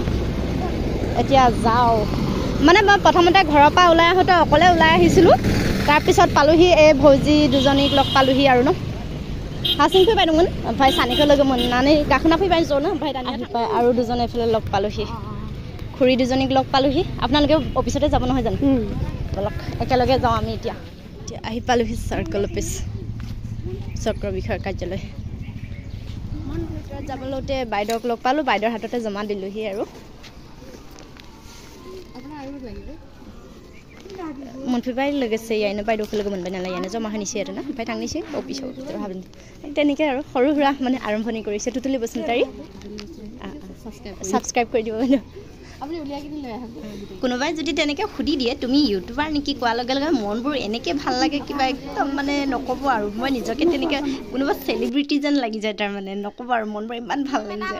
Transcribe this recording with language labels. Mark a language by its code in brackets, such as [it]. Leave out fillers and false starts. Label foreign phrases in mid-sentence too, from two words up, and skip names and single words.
[as] এতিয়া যাওঁ মানে মই প্ৰথমতে ঘৰৰ পৰা ওলাই আহোঁতে অকলে ওলাই আহিছিলোঁ, তাৰপিছত পালোহি এই ভৌজি দুজনীক লগ পালোহি আৰু হাসিং ফি পাইদুন ভাই সানিকে লগে মনানি গাখনা ফি পাইছো না ভাই দানি পাই আৰু দুজন এফালে লগ পালোহি খুৰী দুজনীক লগ পালোহি। আপোনালোকে অফিচতে যাব নহয় জানো বলক একেলগে যাওঁ আমি এতিয়া আহি পালোহি সাৰ্কল অফিচ চক্ৰ বিষয়ৰ কাৰ্যালয়। মন ভিতৰত যাবলৈতে বাইদেউক লগ পালোঁ, বাইদেউৰ হাততে জমা দিলোহি আৰু [brx] मोनफैबाय लोगोसे यायनो बायद'खौ लोगो मोनबाय नालाय यानो जमा होनोसै आरो ना ओमफ्राय थांनोसै अफिसाव भाबिन [as] তেনেকৈ আৰু সৰু সুৰা মানে আৰম্ভণি কৰিছে টুটুলি বসুমতাৰী সাবস্ক্ৰাইব কৰি দিব বাইদেউ। আপুনি উলিয়াই কিনে লৈ আহক। কোনোবাই যদি তেনেকৈ সুধি দিয়ে তুমি ইউটিউবাৰ নেকি কোৱাৰ লগে লগে মনবোৰ এনেকৈ ভাল লাগে কিবা একদম মানে নক'ব আৰু মই নিজকে তেনেকৈ কোনোবা চেলিব্ৰিটি যেন লাগি যায়, তাৰমানে নক'ব আৰু মনবোৰ ইমান ভাল লাগি যায়।